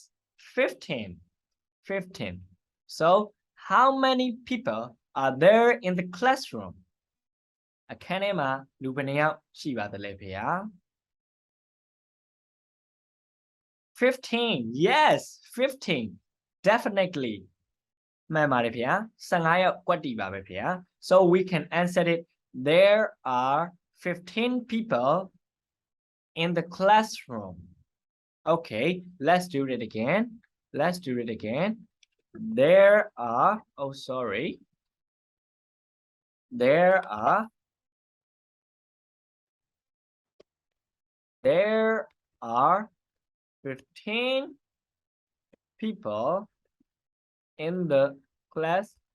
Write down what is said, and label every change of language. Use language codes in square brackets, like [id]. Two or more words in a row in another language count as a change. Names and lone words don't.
[en] 15 so how many people are there in the classroom [my] အခန်းထဲမှာလူဘယ်နှယောက်ရှိပါသလဲဖေဟာ [en] 15 yes 15 definitely [my] မှန်ပါတယ်ဖေဟာ15ယောက်ကွက်တီပါပဲဖေဟာ [en] so we can answer it there are 15 people in the classroom. Okay, let's do it again. Let's do it again. There are, oh, sorry. There are 15 people in the classroom.